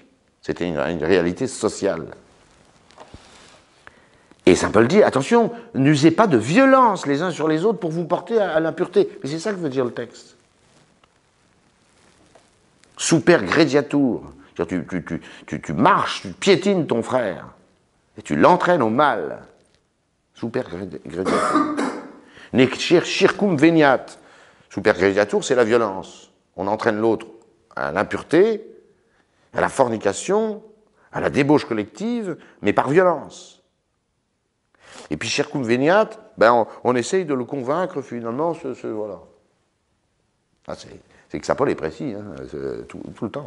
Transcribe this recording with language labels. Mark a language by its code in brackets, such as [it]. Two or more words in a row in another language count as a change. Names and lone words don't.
[fr] C'était une réalité sociale. Et saint Paul dit, attention, n'usez pas de violence les uns sur les autres pour vous porter à l'impureté. Mais c'est ça que veut dire le texte. [la] Super grediatur. [fr] Tu marches, tu piétines ton frère. Et tu l'entraînes au mal. [la] Super grediatur. Nec circumveniat. Super grediatur, [fr] c'est la violence. On entraîne l'autre à l'impureté, à la fornication, à la débauche collective, mais par violence. Et puis circumveniat, ben on essaye de le convaincre finalement, voilà. Ah, c'est que saint Paul est précis, hein, tout le temps.